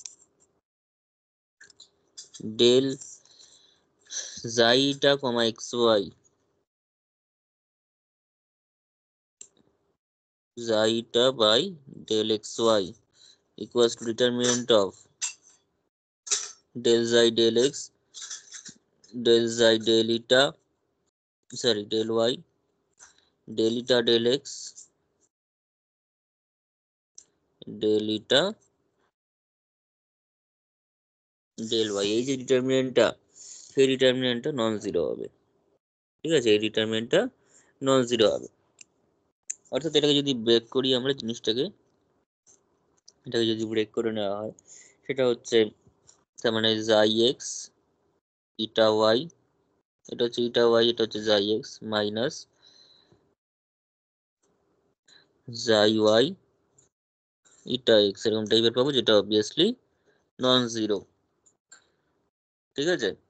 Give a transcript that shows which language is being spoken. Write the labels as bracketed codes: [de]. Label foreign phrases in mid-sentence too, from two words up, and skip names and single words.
[en] del xi eta comma xy, xi eta by del xy equals to determinant of del xi del x, del xi del eta, del y, del eta del x, del eta del y। [bn] এই যে ডিটারমিনেন্টটা, সেই ডিটারমিনেন্টটা [en] non zero [bn] হবে, ঠিক আছে? এই ডিটারমিনেন্টটা [en] non zero [bn] হবে, অর্থাৎ এটাকে যদি ব্রেক করি আমরা জিনিসটাকে, এটাকে যদি ব্রেক করে নেওয়া হয়, সেটা হচ্ছে তার মানে xi x ইটা y, এটা হচ্ছে ইটা y, এটা হচ্ছে xi x মাইনাস xi y ইটা x, এরকম টাইপের পাবো, যেটা [en] obviously non zero, [bn] ঠিক আছে?